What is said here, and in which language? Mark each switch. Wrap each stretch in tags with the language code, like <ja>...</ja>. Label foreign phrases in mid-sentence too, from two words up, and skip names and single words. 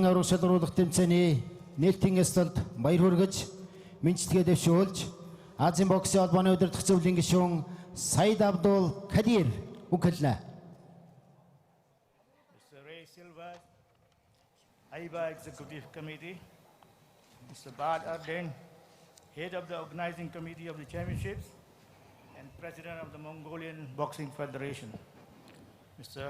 <mn>аварга шалгаруулах тэмцээний нээлтийн ёслолд баяр хүргэж мэндчилгээ дэвшүүлж Азийн боксийн холбооны удирдах зөвлөлийн гишүүн Саид Абдул Кадир үгэлнэ.</mn> <en>Mr. Ray Silva, AIBA Executive Committee, Mr. Bad Arden, Head of the Organizing Committee of the Championships, and President of the Mongolian Boxing Federation, Mr.</en>